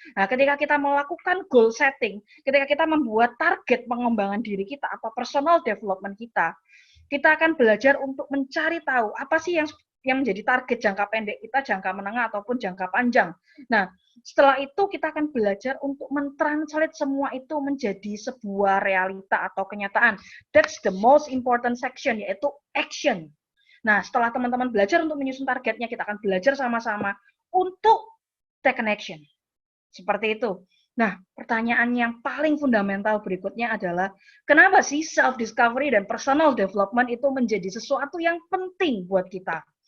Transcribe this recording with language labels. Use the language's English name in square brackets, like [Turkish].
[Indonesian] Nah, ketika kita melakukan goal setting, ketika kita membuat target pengembangan diri kita atau personal development kita akan belajar untuk mencari tahu apa sih yang menjadi target jangka pendek kita, jangka menengah ataupun jangka panjang. Nah, setelah itu kita akan belajar untuk mentranslate semua itu menjadi sebuah realita atau kenyataan. [English] That's the most important section, [Indonesian] yaitu [English] action. [Indonesian] Nah, setelah teman-teman belajar untuk menyusun targetnya, kita akan belajar sama-sama untuk [English] take an action. [Indonesian] Seperti itu. Nah, pertanyaan yang paling fundamental berikutnya adalah, kenapa sih self-discovery dan personal development itu menjadi sesuatu yang penting buat kita?